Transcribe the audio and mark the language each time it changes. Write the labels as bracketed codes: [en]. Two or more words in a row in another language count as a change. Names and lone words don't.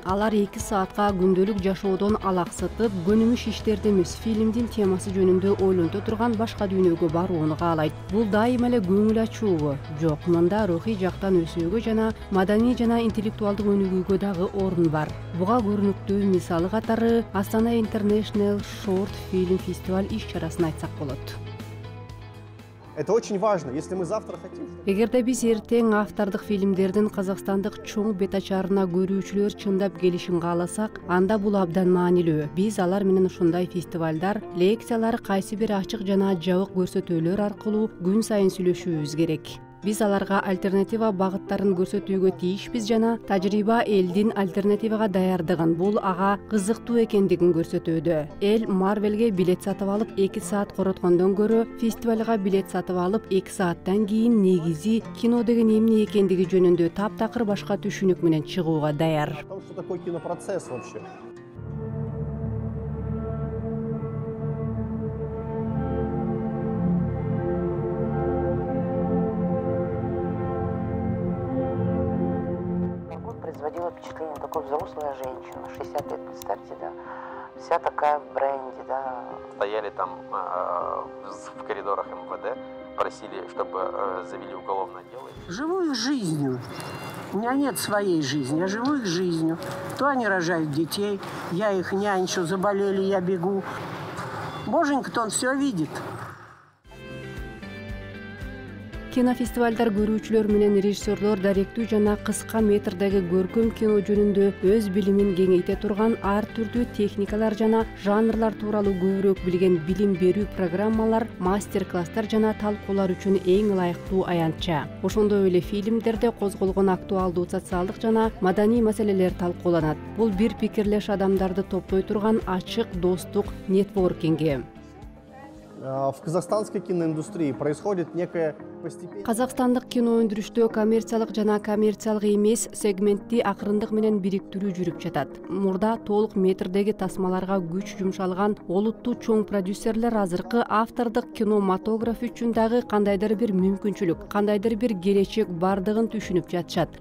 [ky] Алар 2 саатка күндөлүк жашоодон алаксытып, көнүмүш иштерди эмес, фильмдин темасы жөнүндө ойлонто турган башка дүйнөгө барууну каалайт. Бул дайыма эле көңүл ачуубу? Жок, мында рухий жактан өсүүгө жана маданий жана интеллектуалдык өнүгүүгө дагы орун бар. Буга көрүнүктүү мисалы катары Астана International Short Film Festival иш-чарасын айтсак болот. [ru] Это очень важно, если мы завтра хотим. [ky] Эгерде биз эртең автордук фильмдердин казакстандык чоң бет ачарына көрүүчүлөр чындап келишин кааласак, анда бул абдан маанилүү. Биз алар менен ушундай фестивалдар, лекциялар, кайсы бир ачык жана жабык көрсөтүүлөр аркылуу күн сайын сүйлөшүүбүз керек. Биз аларга альтернатива багыттарын көрсөтүүгө тийишпиз жана тажрыйба элдин альтернативага даярдыгын, бул ага кызыктуу экендигин көрсөтүүдө. Эл Марвелге билет сатып алып 2 саат короткондон көрө, фестивалга билет сатып алып 2 сааттан кийин негизи кино деген эмне экендиги жөнүндө таптакыр башка түшүнүк менен чыгууга даяр. [ru] Что такое кинопроцесс вообще? Производила впечатление такой взрослая женщина, 60 лет, представьте, да, вся такая в бренде, да. Стояли там в коридорах МВД, просили, чтобы завели уголовное дело. Живу их жизнью. У меня нет своей жизни, я живу их жизнью. То они рожают детей, я их нянчу, заболели, я бегу. Боженька-то он все видит. [ky] Кинофестивалдар көрүүчүлөр менен режиссерлор даректүү жана кыска метрдеги көркөм кино жөнүндө өз билимин кеңейте турган ар түрдүү техникалар жана жанрлар тууралуу көбүрөөк билген билим берүү программалар, мастер-класстар жана талкуулар үчүн эң ылайыктуу аянтча. Ошондой эле фильмдерде козголгон актуалдуу социалдык жана маданий маселелер талкууланат. Бул бир пикирлеш адамдарды топтой турган ачык достук нетворкинги. [ru] В казахстанской киноиндустрии происходит некое постепенное... [ky] Казакстандык кино өндүрүштө коммерциялык жана коммерциялык эмес сегментти акырындык менен бириктирүү жүрүп жатат. Мурда толук метрдеги тасмаларга күч жумшалган олуттуу чоң продюсерлер азыркы автордук кинематограф үчүн дагы кандайдыр бир мүмкүнчүлүк, кандайдыр бир келечек бардыгын түшүнүп жатышат.